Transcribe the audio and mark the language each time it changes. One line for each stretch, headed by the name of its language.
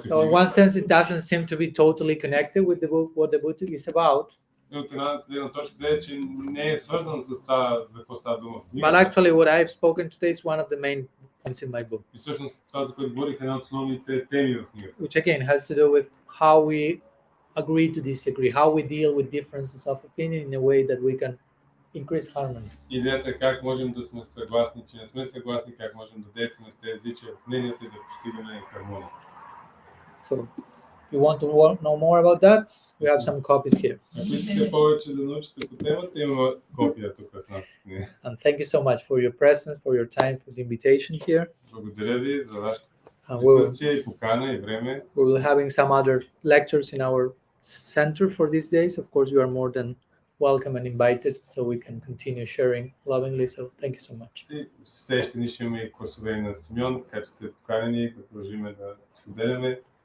English: So, in
Bulgarian: книга.
English: one sense, it doesn't seem to be totally connected with the book, what the book is about.
Bulgarian: И от една гледна точка е, че не е свързан с това, за какво става дума в
English: But
Bulgarian: книгата.
English: actually, what I've spoken today is one of the main points in my book,
Bulgarian: И всъщност това, за което говорих, е една от основните теми в книгата.
English: which again has to do with how we agree to disagree, how we deal with differences of opinion in a way that we can increase harmony.
Bulgarian: Идеята е как можем да сме съгласни, че не сме съгласни, как можем да действаме с тези различия в мненията и да постигаме хармония.
English: So, if you want to know more about that, we have some copies here.
Bulgarian: Ако искате повече да научите по темата, има копия тук с нас.
English: And thank you so much for your presence, for your time, for the invitation here.
Bulgarian: Благодаря ви за вашето
English: And we'll,
Bulgarian: присъствие и покана и време.
English: we will be having some other lectures in our center for these days. Of course, you are more than welcome and invited, so we can continue sharing lovingly. So thank you so much.
Bulgarian: И следващите дни ще имаме и класове на Симеон, така че сте поканени да продължим да споделяме.